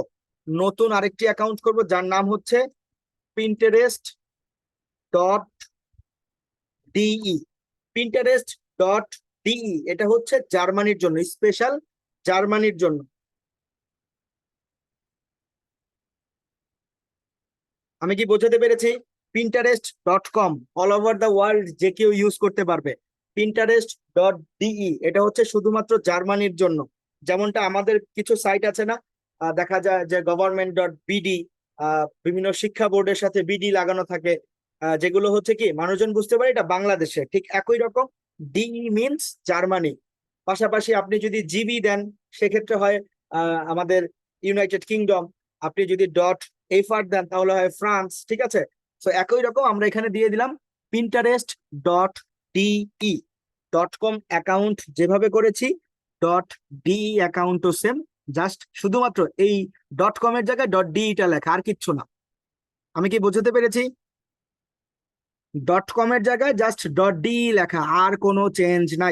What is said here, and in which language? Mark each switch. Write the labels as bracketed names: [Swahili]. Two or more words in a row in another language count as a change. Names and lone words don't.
[Bangla] নতুন আরেকটি অ্যাকাউন্ট করব যার নাম হচ্ছে পিন্টারেস্ট ডট ডিই। পিন্টারেস্ট ডট ডিই এটা হচ্ছে জার্মানির জন্য, স্পেশাল জার্মানির জন্য। আমি কি বোঝাতে পেরেছি? pinterest.com [English] all over the world [Bangla] যে কেউ ইউজ করতে পারবে। pinterest.de এটা হচ্ছে শুধুমাত্র জার্মানির জন্য। যেমনটা আমাদের কিছু সাইট আছে না, দেখা যায় যে গভর্নমেন্ট.বিডি, বিভিন্ন শিক্ষা বোর্ডের সাথে বিডি লাগানো থাকে, যেগুলো হচ্ছে কি মানুষজন বুঝতে পারে এটা বাংলাদেশে। ঠিক একই রকম [English] DE means Germany. [Bangla] পাশাপাশি আপনি যদি জিবি দেন সেক্ষেত্রে হয় আমাদের ইউনাইটেড কিংডম। আপনি যদি ডট এফআর দেন তাহলে হয় ফ্রান্স। ঠিক আছে, তো একই রকম আমরা এখানে দিয়ে দিলাম pinterest.de। .com অ্যাকাউন্ট যেভাবে করেছি .de অ্যাকাউন্টও সেম, জাস্ট শুধুমাত্র এই .com এর জায়গায় .de টা লেখা, আর কিচ্ছু না। আমি কি বোঝাতে পেরেছি? .com এর জায়গায় জাস্ট .de লেখা, আর কোনো চেঞ্জ নাই।